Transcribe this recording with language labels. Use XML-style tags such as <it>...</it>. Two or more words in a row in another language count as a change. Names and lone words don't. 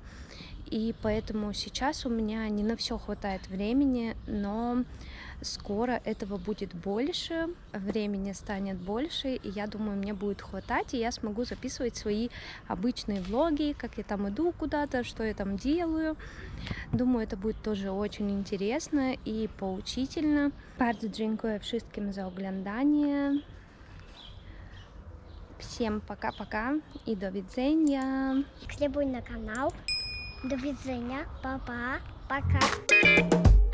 <ru>И поэтому сейчас у меня не на все хватает времени, но скоро этого будет больше, времени станет больше, и я думаю, мне будет хватать, и я смогу записывать свои обычные влоги, как я там иду куда-то, что я там делаю. Думаю, это будет тоже очень интересно и поучительно.</ru> <pl>Bardzo dziękuję wszystkim za oglądanie.</pl> <ru>Всем пока-пока и</ru> <pl>do widzenia. Subskrybuj na kanał. Do widzenia. Pa, pa.</pl> <ru>Пока.</ru>